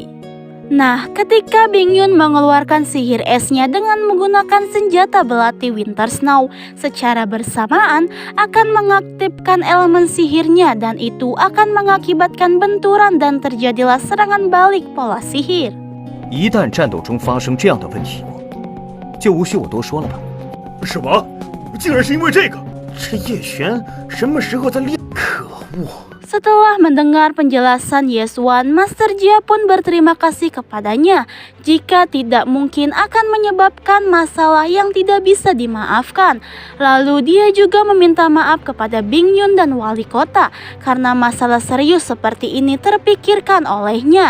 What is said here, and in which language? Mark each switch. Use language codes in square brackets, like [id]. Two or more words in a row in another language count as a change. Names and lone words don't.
[id] Nah, ketika Bingyun mengeluarkan sihir esnya dengan menggunakan senjata belati Winter Snow secara bersamaan akan mengaktifkan elemen sihirnya dan itu akan mengakibatkan benturan dan terjadilah serangan balik pola sihir. [zh] 一旦战斗中发生这样的问题，就无需我多说了吧？什么？竟然是因为这个？这叶璇什么时候在练？可恶！ [id] Setelah mendengar penjelasan Yesuan, Master Jia pun berterima kasih kepadanya. Jika tidak mungkin akan menyebabkan masalah yang tidak bisa dimaafkan. Lalu dia juga meminta maaf kepada Bingyun dan wali kota karena masalah serius seperti ini terpikirkan olehnya.